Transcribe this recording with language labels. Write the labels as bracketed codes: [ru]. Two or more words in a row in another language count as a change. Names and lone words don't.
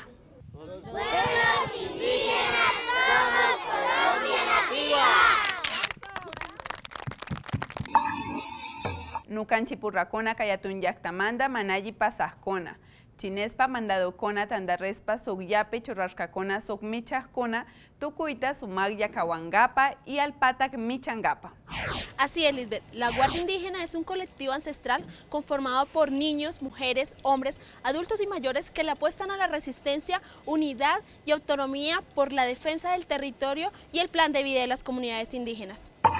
[es] Pueblos indígenas somos Colombia Nativa. [inb] Nucan chipurracona cayatun yactamanda manayi pasajcona. Chinespa mandadocona tandarrespa sogyape chorrascacona sogmichajcona tucuita sumag yacawangapa y alpatac michangapa. [es] Así es, Lisbeth. La Guardia Indígena es un colectivo ancestral conformado por niños, mujeres, hombres, adultos y mayores que le apuestan a la resistencia, unidad y autonomía por la defensa del territorio y el plan de vida de las comunidades indígenas.